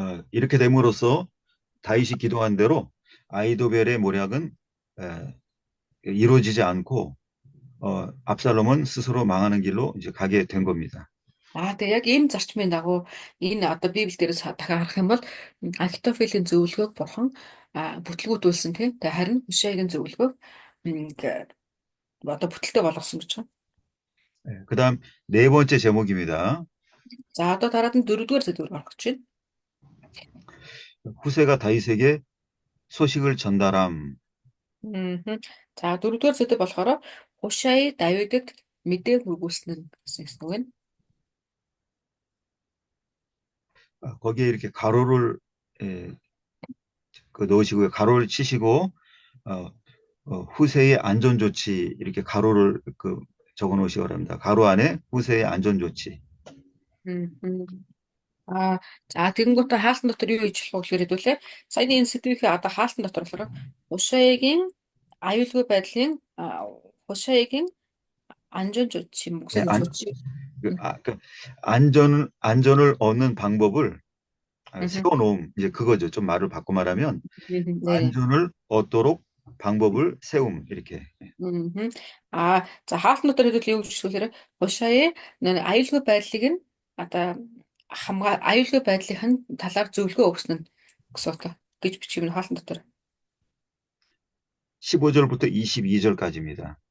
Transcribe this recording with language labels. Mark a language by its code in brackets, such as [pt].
[ko] 이렇게 됨으로써 다윗이 기도한 대로 아이도벨의 모략은 이루어지지 않고 압살롬은 스스로 망하는 길로 이제 가게 된 겁니다. [mn] Тэгээ яг энэ зарчмын дагуу энэ одоо Библи дээрээс дахиад харах юм бол Ахитофелийн зөвлөгөөг Бурхан бүтлгүүдүүлсэн тийм. Тэгээ харин Хушайгийн зөвлөгөөг одоо бүтэлтэй болгосон гэж байна. [ko] 그다음 네 번째 제목입니다. [mn] За одоо дараад нь 4-р зүйлээр орох гэж байна. [ko] 후세가 다윗에게 소식을 전달함. [mn] За 4-р зүйл болохоор Хушай Давидд мэдээ хүргүүлсэн гэсэн үг байна. [ko] 거기에 이렇게 가로를 넣으시고요. 가로를 치시고 후세의 안전 조치 이렇게 가로를 적어 놓으시기 바랍니다. 가로 안에 후세의 안전 조치. [mn] За тэгэнгүүт хаалтан дотор юу хийж болох вэ гэхээр хэдүүлээ. Саяны энэ сэдвийнхээ одоо хаалтан дотор болохоор Хушайгийн аюулгүй байдлын Хушайгийн [ko] 안전 조치 목사님 조치 안전을 얻는 방법을 세워놓음 이제 그거죠. 좀 말을 바꿔 말하면 안전을 얻도록 방법을 세움 이렇게. [mn] За хаалтан дотор хэдүүл юу гэж хэлэхээр Хушай аюулгүй байдлыг нь одоо аюулгүй байдлын талаар зөвлөгөө өгсөн нь гэсэн үг гэж бичиж байна хаалтан дотор. [ko] 15절부터 22절까지입니다.